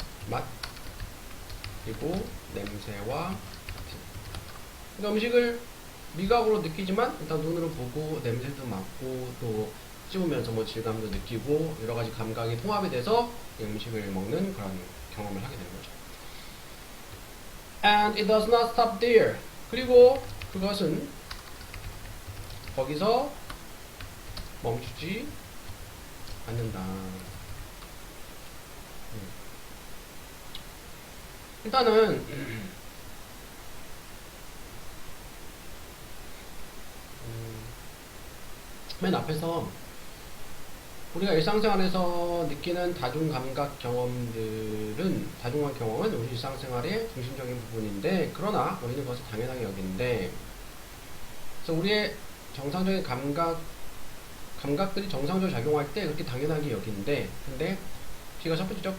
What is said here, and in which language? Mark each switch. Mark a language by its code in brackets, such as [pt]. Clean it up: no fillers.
[ko] 맛, 그리고 냄새와 같은. 그러니까 음식을 미각으로 느끼지만 일단 눈으로 보고 냄새도 맡고 또 씹으면서 뭐 질감도 느끼고 여러 가지 감각이 통합이 돼서 이 음식을 먹는 그런 경험을 하게 되는 거죠. [en] And it does not stop there. [ko] 그리고 그것은 거기서 멈추지 않는다. 일단은 맨 앞에서 우리가 일상생활에서 느끼는 다중감각 경험들은 다중감 경험은 우리 일상생활의 중심적인 부분인데 그러나 우리는 그것을 당연하게 여기는데 그래서 우리의 정상적인 감각들이 정상적으로 작용할 때 그렇게 당연하게 여기는데 근데 B가 첫 번째죠.